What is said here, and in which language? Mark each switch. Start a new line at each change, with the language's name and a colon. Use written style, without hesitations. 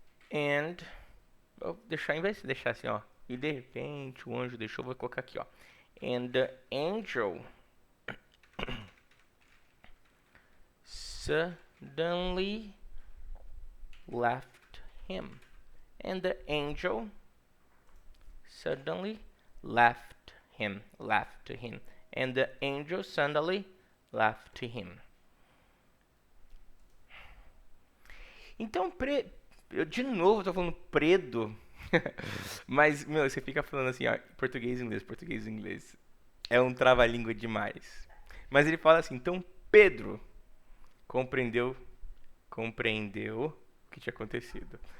English: And
Portuguese: vou deixar, em vez de deixar assim, ó. E de repente o anjo deixou, vou colocar aqui, ó.
English: And the angel suddenly left him. And the angel suddenly left him. Left him. And the angel suddenly left him.
Portuguese: Então, eu de novo tô falando predo. Mas, meu, você fica falando assim, ó, português e inglês, português e inglês. É um trava-língua demais. Mas ele fala assim, então Pedro compreendeu o que tinha acontecido.